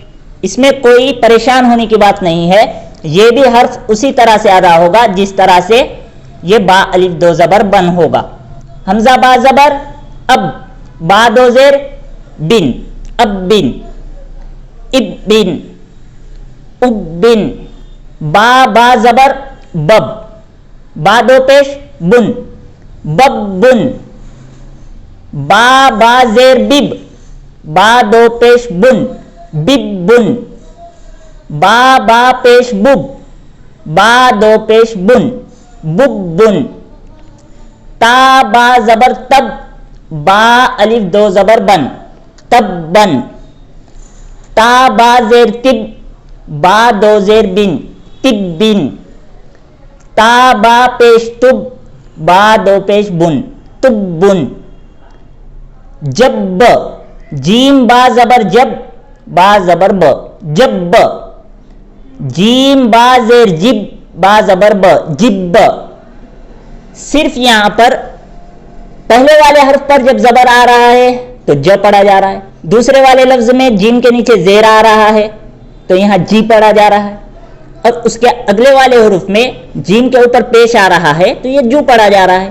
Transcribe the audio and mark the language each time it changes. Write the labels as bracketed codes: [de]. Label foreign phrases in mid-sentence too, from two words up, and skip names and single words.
[ur] اس میں کوئی پریشان ہونے کی بات نہیں ہے، یہ بھی حرف اسی طرح سے ادا ہوگا جس طرح سے یہ با الف دو زبر بن ہوگا. حمزہ با زبر اب، با دو زیر بن، اب بن، اب بن، اب بن. با زبر بب، با دو پیش بن، بب بن. با زیر بب، با دو پیش بن، بب بن. با پیش بب، با دو پیش بن، بب بن. تا با زبر تب، با الف دو زبر بن، تب بن. تا با زیر تب، با دو زیر بن، تب بن. تا با پیش تب، با دو پیش بن، تب بن. جب، جیم با زبر جب، با زبر ب، جب. جیم با زیر جب، با زبر ب، جب. صرف یہاں پر پہلے والے حرف پر جب زبر آ رہا ہے تو ج پڑھا جا رہا ہے، دوسرے والے لفظ میں جیم کے نیچے زیر آ رہا ہے تو یہاں جی پڑھا جا رہا ہے، اور اس کے اگلے والے حرف میں جیم کے اوپر پیش آ رہا ہے تو یہ جو پڑھا جا رہا ہے.